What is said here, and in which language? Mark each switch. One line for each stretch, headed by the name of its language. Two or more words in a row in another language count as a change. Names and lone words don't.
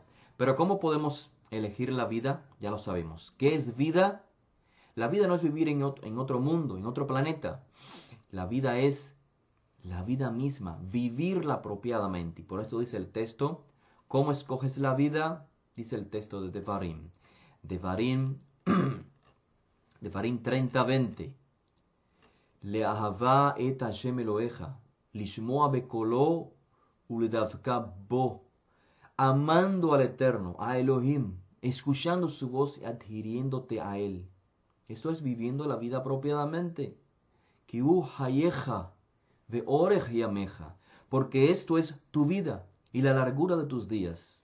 Spanish: Pero ¿cómo podemos elegir la vida? Ya lo sabemos. ¿Qué es vida? La vida no es vivir en otro mundo, en otro planeta. La vida es la vida misma, vivirla apropiadamente. Y por eso dice el texto, ¿cómo escoges la vida? Dice el texto de Devarim. Devarim 30:20.
Hebrew: לאהבה את השם אלהיך לשמוע בקולו ולדבקה בו.
Spanish: Amando al Eterno, a Elohim, escuchando su voz y adhiriéndote a Él. Esto es viviendo la vida apropiadamente.
Hebrew: כי הוא חייך ואורך ימיך,
Spanish: porque esto es tu vida y la largura de tus días.